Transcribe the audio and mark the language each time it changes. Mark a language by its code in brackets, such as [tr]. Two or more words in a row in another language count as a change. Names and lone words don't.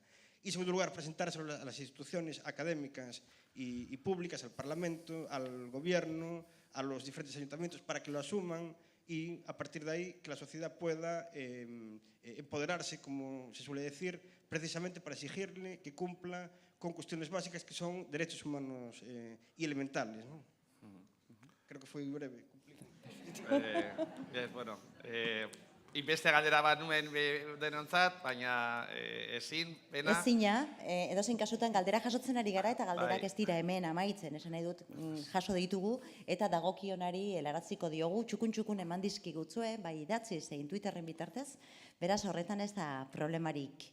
[es] Y en segundo lugar, presentárselo a las instituciones académicas y públicas, al Parlamento, al Gobierno, a los diferentes ayuntamientos, para que lo asuman y a partir de ahí que la sociedad pueda empoderarse, como se suele decir, precisamente para exigirle que cumpla con cuestiones básicas que son derechos humanos y elementales, ¿no? Creo que fue breve. [eu] Bueno, inbeste galdera bat nuen denontzat, baina ezin, pena. Ezina, edozein kasutan galdera jasotzen ari gara eta galderak ez dira hemen amaitzen, esan nahi dut jaso ditugu, eta dagokionari helaraziko diogu, txukun eman dizkigutzue, bai idatzi zein Twitterren bitartez, beraz horretan ez da problemarik